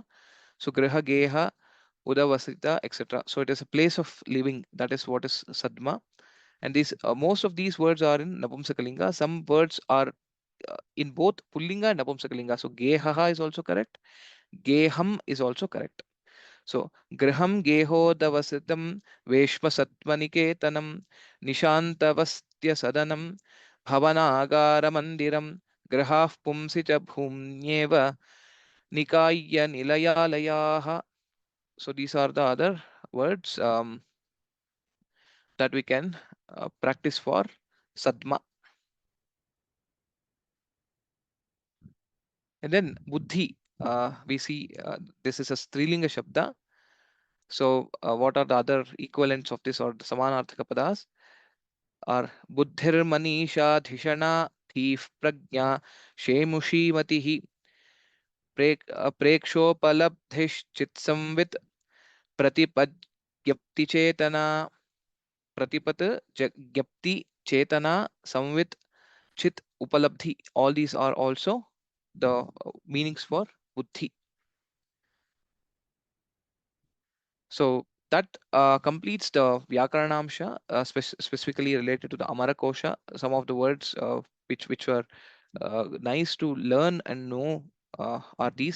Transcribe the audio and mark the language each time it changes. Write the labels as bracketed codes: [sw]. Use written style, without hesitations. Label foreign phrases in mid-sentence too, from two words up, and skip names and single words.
[en] So [sa] गृह, गेह, उदवसित, [en] etc. So it is a place of living. That is what is Sadma. And these most of these words are in Napumsakalinga. Some words are in both Pullinga and Napumsakalinga. So Gehaha is also correct. Geham is also correct. [sa] So गृहं गेहोदवसितं वेश्म सद्मनिकेतनम् निशान्तवस्त्य सदनं भवनागार मन्दिरम् गृहाः पुंसि च भूम्न्येव निकाय्य निलयालयाः. [en] So these are the other words that we can practice for Sadma. And then Buddhi, we see this is a [sa] स्त्रीलिङ्ग शब्द. [en] So what are the other equivalents of this or the [sa] समानार्थक पद? Are बुद्धिर् मनीषा धिषणा Thief प्रज्ञा शेमुषी मतिः प्रेक्षोपलब्धिश् चित्संवित् प्रतिपद् ज्ञप्ति चेतना प्रतिपत् ज्ञप्ति चेतना संवित् चित् उपलब्धि. [en] All these are also the meanings for Buddhi. So that completes the Vyakaranamsha, specifically related to the Amara Kosha. Some of the words which were nice to learn and know are these.